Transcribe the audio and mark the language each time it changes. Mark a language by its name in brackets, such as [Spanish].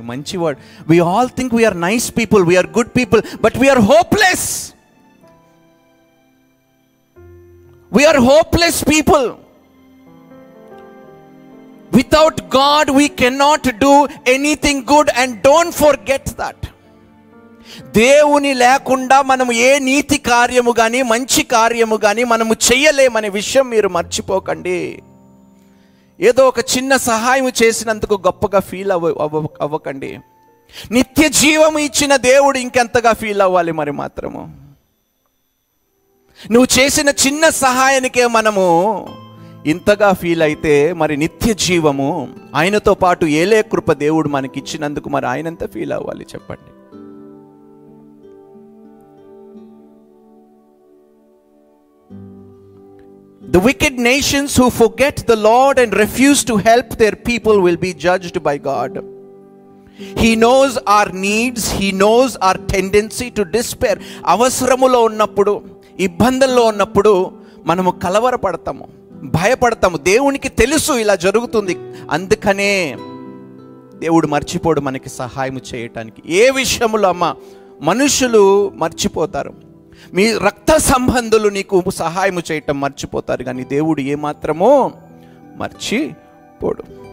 [English] మంచివాడు, we all think we are nice people, we are good people, but we are hopeless. We are hopeless people. Without God we cannot do anything good, and don't forget that. [Telugu] దేవుని లేకుండా మనము ఏ నీతి కార్యము కానీ మంచి కార్యము కానీ మనము చెయ్యలేమనే విషయం మీరు మర్చిపోకండి. ఏదో ఒక చిన్న సహాయం చేసినందుకు గొప్పగా ఫీల్ అవ్వకండి. నిత్య జీవము ఇచ్చిన దేవుడు ఇంకెంతగా ఫీల్ అవ్వాలి మరి మాత్రము. నువ్వు చేసిన చిన్న సహాయానికే మనము ఇంతగా ఫీల్ అయితే మరి నిత్య జీవము, ఆయనతో పాటు ఏలే కృప దేవుడు మనకి ఇచ్చినందుకు మరి ఆయన ఎంత ఫీల్ అవ్వాలి చెప్పండి. [English] The wicked nations who forget the Lord and refuse to help their people will be judged by God. He knows our needs, he knows our tendency to despair. [Telugu] అవసరములో ఉన్నప్పుడు, ఇబ్బందుల్లో ఉన్నప్పుడు మనము కలవరపడతాము, భయపడతాము. దేవునికి తెలుసు ఇలా జరుగుతుంది, అందుకనే దేవుడు మర్చిపోడు మనకి సహాయం చేయటానికి. ఏ విషయంలో అమ్మ మనుషులు మర్చిపోతారు, మీ రక్త సంబంధులు నీకు సహాయం చేయటం మర్చిపోతారు, కానీ దేవుడు ఏమాత్రమో మర్చిపోడు.